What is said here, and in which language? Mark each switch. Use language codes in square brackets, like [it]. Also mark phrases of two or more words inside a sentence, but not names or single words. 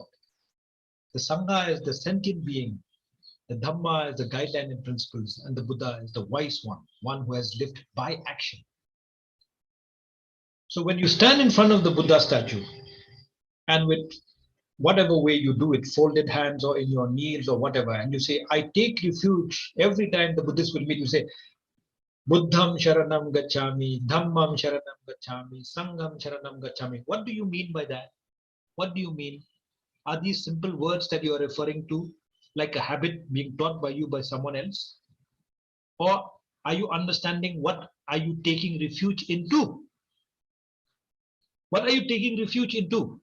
[en] The Sangha is the sentient being. The Dhamma is the guideline and principles, and the Buddha is the wise one who has lived by action. So when you stand in front of the Buddha statue, and with whatever way you do it, folded hands or in your knees or whatever, and you say, I take refuge, every time the Buddhists will meet, you say, [pi] Buddham Sharanam Gacchami, Dhammam Sharanam Gacchami, Sangham Sharanam Gacchami. [en] What do you mean by that? What do you mean? Are these simple words that you are referring to like a habit being taught by you by someone else? Or are you understanding what are you taking refuge into? What are you taking refuge into?